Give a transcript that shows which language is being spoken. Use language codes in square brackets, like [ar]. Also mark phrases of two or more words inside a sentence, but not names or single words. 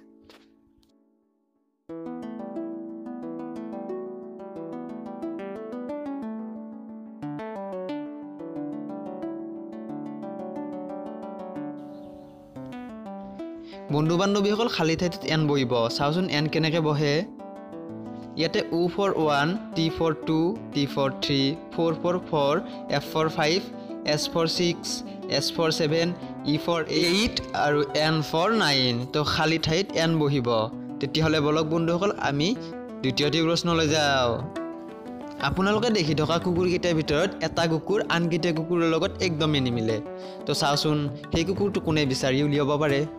[as] বন্ধু বান্ধৱীসকল খালী ঠাইত এন বহিব চাওচোন এন কেনেকৈ বহে ইয়াতে [en] O for 1 T for 2 T for 3 4 for 4 F for 5 S for 6 S for 7 E for 8 আৰু N for 9 [as] তো খালী ঠাইত N বহিব তেতিয়াহ'লে বলক বন্ধুসকল আমি দ্বিতীয়টি প্ৰশ্নলৈ যাওঁ আপোনালোকে দেখি থকা কুকুৰকেইটাৰ ভিতৰত এটা কুকুৰ আনকেইটা কুকুৰৰ লগত একদমেই নিমিলে তো চাওচোন সেই কুকুৰটো কোনে বিচাৰি উলিয়াব পাৰে